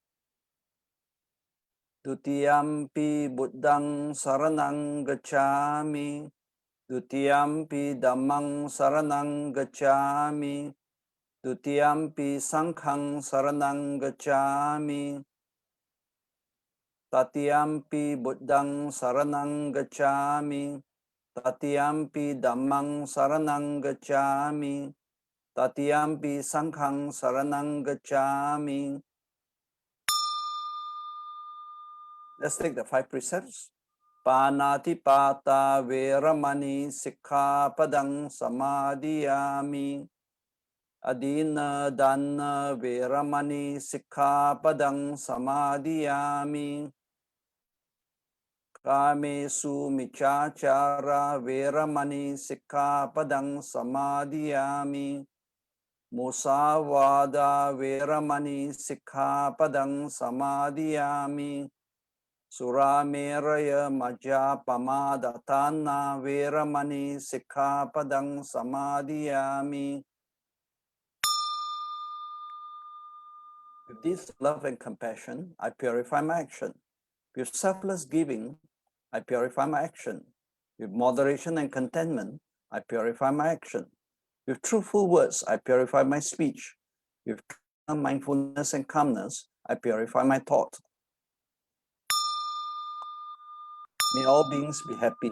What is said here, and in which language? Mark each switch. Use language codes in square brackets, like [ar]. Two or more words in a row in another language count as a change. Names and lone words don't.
[pi] Dutiyampi Buddhang saranang gacchami, Dutiyampi Dhammang saranang gacchami, Dutiyampi Sanghang saranang gacchami, Tatiyampi Buddhang saranang gacchami, Tatiyampi Dhammang saranang gacchami, Tatiyampi Sanghang saranang gacchami. [en] Let's take the 5 precepts. [pi] Panatipata veramani sikkhapadang samadhiyami. Adina dana veramani sikkhapadang samadhiyami. Kamesu michachara veramani sikkhapadang samadhiyami. Musavada veramani sikkhapadang samadhiyami. Surameraya majjapamadhatana veramani sikkhapadang samadhiyami. [en] With this love and compassion, I purify my action. With selfless giving, I purify my action. With moderation and contentment, I purify my action. With truthful words, I purify my speech. With mindfulness and calmness, I purify my thought. May all beings be happy.